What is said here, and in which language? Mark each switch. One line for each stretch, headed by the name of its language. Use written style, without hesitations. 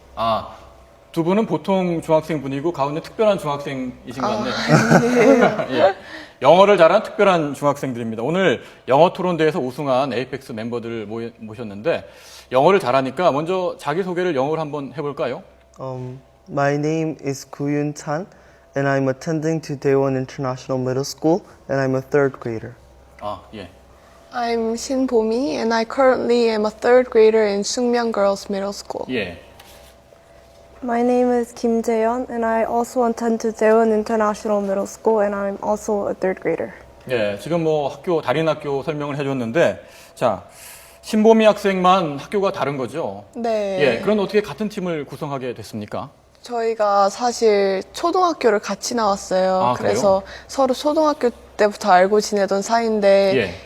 Korean: 아, 두 분은 보통 중학생 분이고 가운데 특별한 중학생이신 것 같네요. 예. 영어를 잘하는 특별한 중학생들입니다. 오늘 영어 토론대회에서 우승한 에이펙스 멤버들을 모셨는데 영어를 잘하니까 먼저 자기소개를 영어로 한번 해볼까요?
English: My name is 구윤 찬 and I'm attending to Daewon International Middle School and I'm a third grader.
Korean: 아, 예.
English: I'm 신보미 and I currently am a third grader in Sungmyeon Girls Middle School.
Korean: 예.
English: My name is Kim Jae-yeon and I also attend to Daewon International Middle School and I'm also a third grader.
Korean: 예, 지금 뭐 다른 학교 설명을 해줬는데, 자, 신보미 학생만 학교가 다른 거죠? 네. 예, 그럼 어떻게 같은 팀을 구성하게 됐습니까? 저희가 사실 초등학교를 같이 나왔어요. 아, 그래서 서로 초등학교 때부터 알고 지내던 사이인데